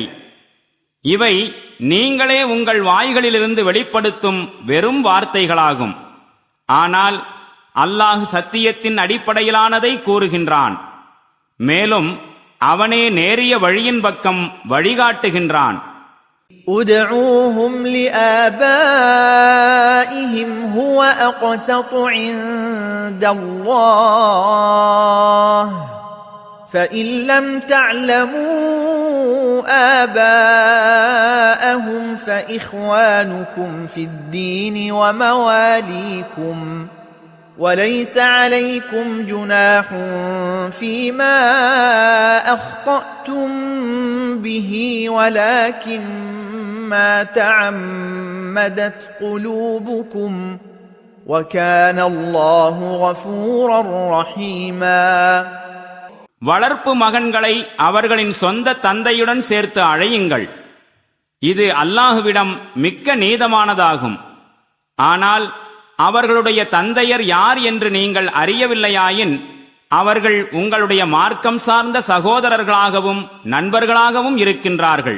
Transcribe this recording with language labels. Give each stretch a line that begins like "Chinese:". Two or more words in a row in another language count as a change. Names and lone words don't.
Tamil: இவை நீங்களே உங்கள் வாய்களிலிருந்து வெளிப்படுத்தும் வெறும் வார்த்தைகளாகும். ஆனால் அல்லாஹ் சத்தியத்தின் அடிப்படையிலானதை கூறுகின்றான். மேலும் அவனே நேரிய வழியின் பக்கம் வழிகாட்டுகின்றான்.
Arabic: ادعوهم لآبائهم هو أقسط عند الله فإن لم تعلموا آباءهم فإخوانكم في الدين ومواليكم وليس عليكم جناح فيما أخطأتم به ولكن ما تعمدت قلوبكم وكان الله غفورا رحيما.
Tamil: வளர்ப்பு மகன்களை அவர்களின் சொந்த தந்தையுடன் சேர்த்து அழையுங்கள். இது அல்லாஹுவிடம் மிக்க நீதமானதாகும். ஆனால் அவர்களுடைய தந்தையர் யார் என்று நீங்கள் அறியவில்லையாயின் அவர்கள் உங்களுடைய மார்க்கம் சார்ந்த சகோதரர்களாகவும் நண்பர்களாகவும் இருக்கின்றார்கள்.